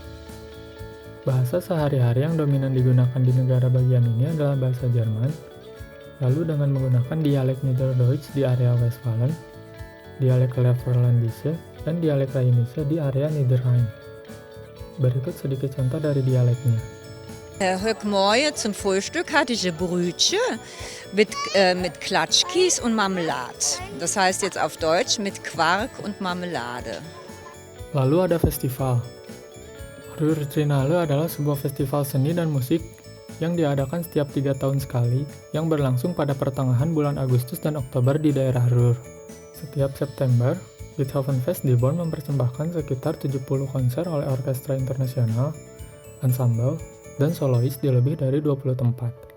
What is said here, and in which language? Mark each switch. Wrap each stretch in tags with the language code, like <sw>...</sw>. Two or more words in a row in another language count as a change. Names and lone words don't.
<id>Bahasa sehari-hari yang dominan digunakan di negara bagian ini adalah bahasa Jerman, lalu dengan menggunakan dialek Niederdeutsch di area Westfalen, dialek Leverlandische, dan dialek Rheinische di area Niederrhein. Berikut sedikit contoh dari dialeknya.</id> <de>Heute Morgen zum Frühstück hatte ich ein Brötchen mit Klatschkies und Marmelade. Das heißt jetzt auf Deutsch mit Quark und Marmelade.</de> <id>Lalu ada festival. Ruhr-Triennale adalah sebuah festival seni dan musik yang diadakan setiap 3 tahun sekali yang berlangsung pada pertengahan bulan Agustus dan Oktober di daerah Ruhr. Setiap September, Beethovenfest di Bonn mempersembahkan sekitar 70 konser oleh orkestra internasional, ensemble, dan solois di lebih dari 20 tempat.</id>